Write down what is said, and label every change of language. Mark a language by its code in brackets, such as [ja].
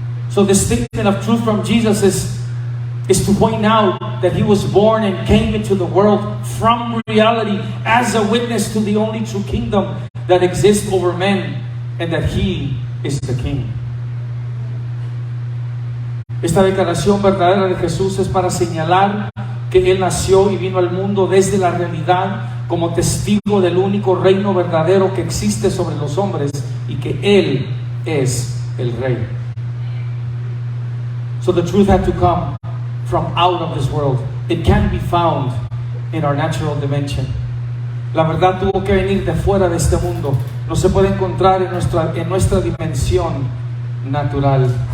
[en] So the statement of truth from Jesus is to point out that He was born and came into the world from reality as a witness to the only true kingdom that exists over men, and that He is the King. [es] Esta declaración verdadera de Jesús es para señalar que Él nació y vino al mundo desde la realidad como testigo del único reino verdadero que existe sobre los hombres, y que Él es el Rey. [en] So the truth had to come from out of this world. It can't be found in our natural dimension. [es] La verdad tuvo que venir de fuera de este mundo. No se puede encontrar en nuestra dimensión natural.